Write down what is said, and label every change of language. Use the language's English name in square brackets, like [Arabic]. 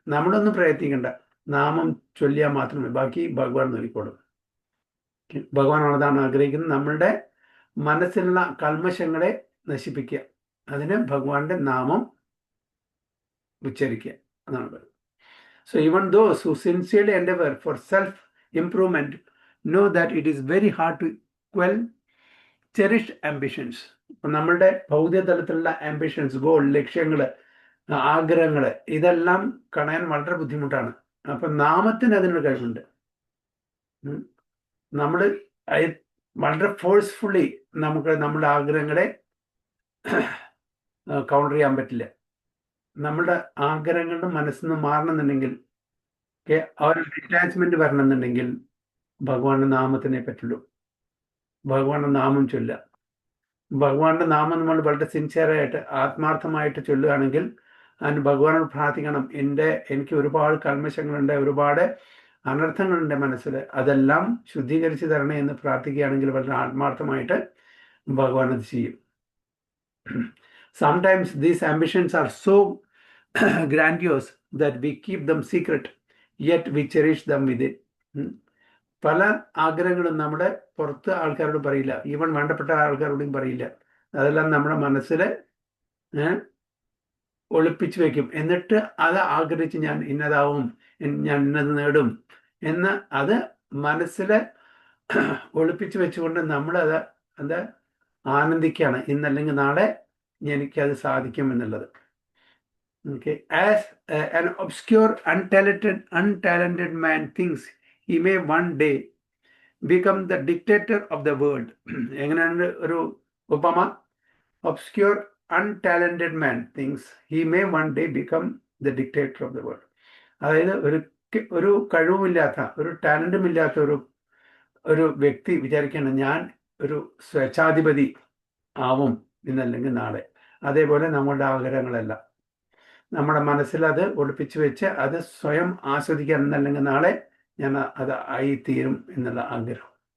[Malayalam] നമ്മളൊന്നും പ്രയത്നിക്കണ്ട, നാമം ചൊല്ലിയാൽ മാത്രമേ, ബാക്കി ഭഗവാൻ നോക്കിക്കോളും. ഭഗവാൻ അതാണ് ആഗ്രഹിക്കുന്നത്, നമ്മളുടെ മനസ്സിലുള്ള കൽമശങ്ങളെ നശിപ്പിക്കുക. അതിന് ഭഗവാന്റെ നാമം ഉച്ചരിക്കുക എന്നാണ് പറയുന്നത്. [English] So even those who sincerely endeavor for self-improvement know that it is very hard to quell cherished ambitions. [Malayalam] നമ്മളുടെ ഭൗതിക തലത്തിലുള്ള ആംബിഷൻസ്, ഗോൾ, ലക്ഷ്യങ്ങള്, ആഗ്രഹങ്ങള്, ഇതെല്ലാം കളയാൻ വളരെ ബുദ്ധിമുട്ടാണ്. അപ്പൊ നാമത്തിന് അതിനൊരു കഴിവുണ്ട്. നമ്മൾ വളരെ ഫോഴ്സ്ഫുള്ളി നമുക്ക് നമ്മുടെ ആഗ്രഹങ്ങളെ കൗണ്ടർ ചെയ്യാൻ പറ്റില്ല. നമ്മുടെ ആഗ്രഹങ്ങളുടെ മനസ്സിൽ നിന്ന് മാറണമെന്നുണ്ടെങ്കിൽ, ആ ഒരു ഡിറ്റാച്ച്മെന്റ് വരണമെന്നുണ്ടെങ്കിൽ ഭഗവാന്റെ നാമത്തിനെ പറ്റുള്ളൂ. ഭഗവാന്റെ നാമം ചൊല്ലുക. ഭഗവാന്റെ നാമം നമ്മൾ വളരെ സിൻസിയറായിട്ട് ആത്മാർത്ഥമായിട്ട് ചൊല്ലുകയാണെങ്കിൽ അതിന് ഭഗവാനോട് പ്രാർത്ഥിക്കണം, എനിക്ക് ഒരുപാട് കൽമശങ്ങളുണ്ട്, ഒരുപാട് അനർത്ഥങ്ങളുണ്ട് മനസ്സിൽ, അതെല്ലാം ശുദ്ധീകരിച്ച് തരണേ എന്ന് പ്രാർത്ഥിക്കുകയാണെങ്കിൽ വളരെ ആത്മാർത്ഥമായിട്ട് ഭഗവാൻ അത് ചെയ്യും. [English] Sometimes these ambitions are so grandiose that we keep them secret, yet we cherish them within. [Malayalam] പല ആഗ്രഹങ്ങളും നമ്മുടെ പുറത്ത് ആൾക്കാരോട് പറയില്ല, ഈവൻ വേണ്ടപ്പെട്ട ആൾക്കാരോടും പറയില്ല. അതെല്ലാം നമ്മുടെ മനസ്സിൽ ഒളിപ്പിച്ചു വെക്കും. എന്നിട്ട് അത് ആഗ്രഹിച്ച് ഞാൻ ഇന്നതാവും, ഞാൻ ഇന്നത് നേടും എന്ന് അത് മനസ്സിൽ ഒളിപ്പിച്ചു വെച്ചുകൊണ്ട് നമ്മളത് ആനന്ദിക്കുകയാണ്, ഇന്നല്ലെങ്കിൽ നാളെ എനിക്കത് സാധിക്കും എന്നുള്ളത്. [English] Okay. As an obscure, untalented man thinks he may one day become the dictator of the world. [Malayalam] എങ്ങനെയാണ് ഒരു ഉപമ? [English] Obscure, untalented man thinks he may one day become the dictator of the world. [Malayalam] അതായത് ഒരു കഴിവുമില്ലാത്ത, ഒരു ടാലന്റും ഇല്ലാത്ത ഒരു വ്യക്തി വിചാരിക്കുകയാണ് ഞാൻ ഒരു സ്വേച്ഛാധിപതി ആവും ഇന്നല്ലെങ്കിൽ നാളെ. അതേപോലെ നമ്മളുടെ ആഗ്രഹങ്ങളെല്ലാം നമ്മുടെ മനസ്സിൽ അത് ഒളിപ്പിച്ചു വെച്ച് അത് സ്വയം ആസ്വദിക്കാൻ എന്നല്ലെങ്കിൽ നാളെ ഞാൻ അത് ആയിത്തീരും എന്നുള്ള ആഗ്രഹം.